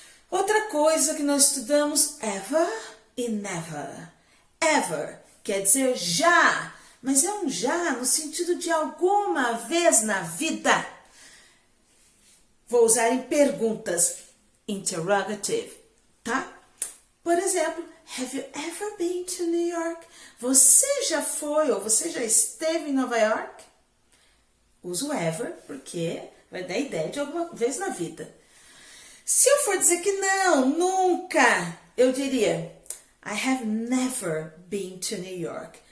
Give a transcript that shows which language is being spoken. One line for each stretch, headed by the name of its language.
Portuguese: Outra coisa que nós estudamos, ever e never. Ever quer dizer já, mas é um já no sentido de alguma vez na vida. Vou usar em perguntas, interrogative, tá? Por exemplo,
English: have you ever been to New York?
Portuguese: Você já foi ou você já esteve em Nova York? Uso ever porque vai dar ideia de alguma vez na vida. Se eu for dizer que não, nunca, eu diria
English: I have never been to New York.